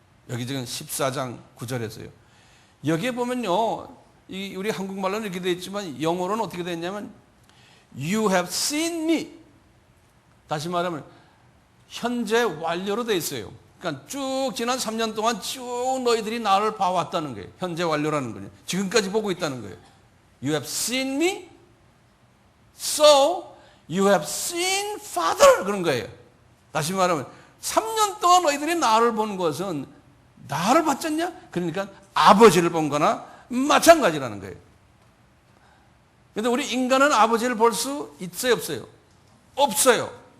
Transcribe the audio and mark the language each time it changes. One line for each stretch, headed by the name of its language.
Korean: 여기 지금 14장 9절에서요. 여기에 보면요, 우리 한국말로는 이렇게 되어 있지만 영어로는 어떻게 되어 있냐면
English: You have seen me.
Korean: 다시 말하면 현재 완료로 되어 있어요. 그러니까 쭉 지난 3년 동안 쭉 너희들이 나를 봐왔다는 거예요. 현재 완료라는 거예요. 지금까지 보고 있다는 거예요.
English: You have seen me, so you have seen Father.
Korean: 그런 거예요. 다시 말하면 3년 동안 너희들이 나를 본 것은 나를 봤잖냐? 그러니까 아버지를 본 거나 마찬가지라는 거예요. 그런데 우리 인간은 아버지를 볼 수 있어요, 없어요? 없어요.